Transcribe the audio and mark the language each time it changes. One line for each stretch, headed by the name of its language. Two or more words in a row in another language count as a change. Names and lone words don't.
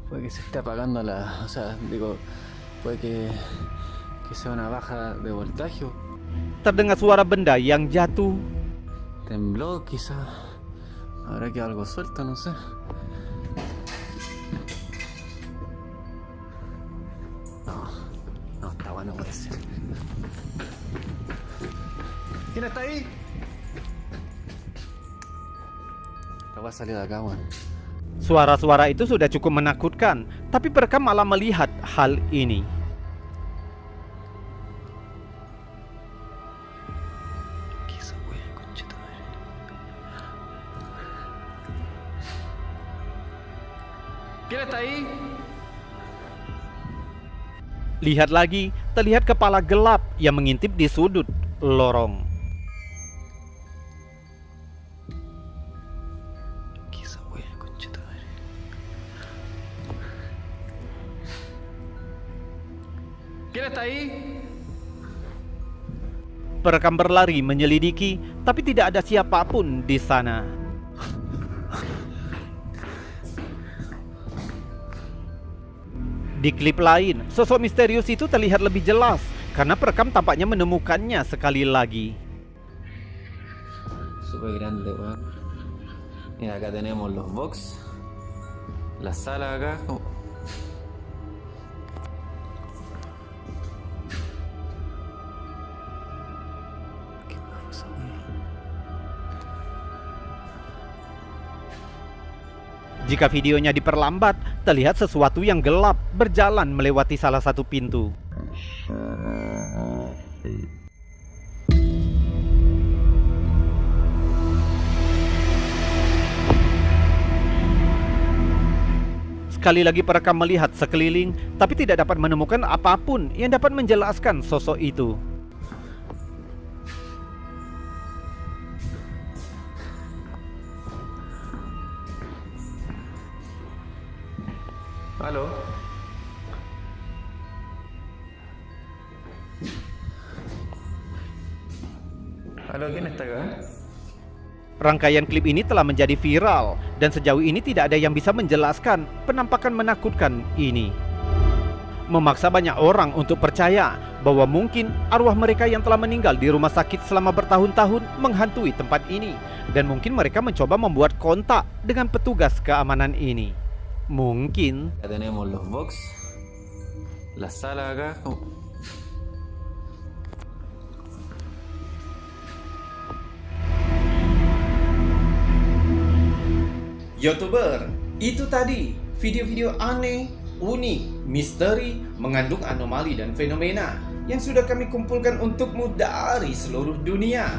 Spanish: se esté apagando la... O sea, digo, puede que sea una baja de voltaje.
Indonesian: Terdengar suara benda yang jatuh.
Spanish: Tembló, quizá. Habrá quedado algo suelto, no sé. No, está bueno, puede ser. ¿Quién está ahí? Esta voy a salir de acá, weón.
Indonesian: Suara-suara itu sudah cukup menakutkan, tapi perekam malah melihat hal ini.
Spanish: ¿Quién está ahí?
Indonesian: Lihat lagi, terlihat kepala gelap yang mengintip di sudut lorong.
Spanish: ¿Quién está ahí?
Indonesian: Perekam berlari menyelidiki, tapi tidak ada siapapun di sana. Di klip lain, sosok misterius itu terlihat lebih jelas karena perekam tampaknya menemukannya sekali lagi.
Spanish: Súper grande, weón. Mira, acá tenemos los box, la sala acá. ¿Qué pasa, weón?
Indonesian: Jika videonya diperlambat, terlihat sesuatu yang gelap berjalan melewati salah satu pintu. Sekali lagi perekam melihat sekeliling, tapi tidak dapat menemukan apapun yang dapat menjelaskan sosok itu.
Spanish: ¿Aló? ¿Aló? ¿Quién está acá?
Indonesian: Rangkaian klip ini telah menjadi viral dan sejauh ini tidak ada yang bisa menjelaskan penampakan menakutkan ini. Memaksa banyak orang untuk percaya bahwa mungkin arwah mereka yang telah meninggal di rumah sakit selama bertahun-tahun menghantui tempat ini, dan mungkin mereka mencoba membuat kontak dengan petugas keamanan ini. Mungkin
Spanish: Ya tenemos los box, la sala acá.
Indonesian: YouTuber, itu tadi video-video aneh, unik, misteri, mengandung anomali dan fenomena yang sudah kami kumpulkan untukmu dari seluruh dunia.